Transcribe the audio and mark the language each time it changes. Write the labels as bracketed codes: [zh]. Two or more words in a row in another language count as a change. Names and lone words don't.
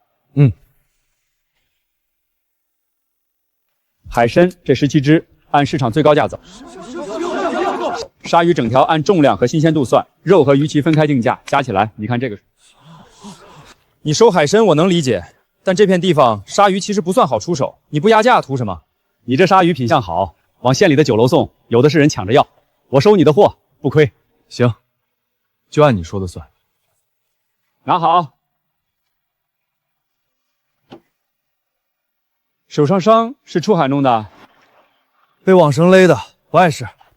[zh] 海參這17隻，按市场最高價走。鯊魚整條按重量和新鮮度算，肉和魚鰭分開定價，加起來你看這個。你收海參我能理解，但這片地方鯊魚其實不算好出手，你不壓價圖什麼？你這鯊魚品相好，往縣裡的酒樓送，有的是人搶着要。我收你的貨不虧。行，就按你說的算。拿好。手上傷是出海弄的？被网绳勒的，不碍事。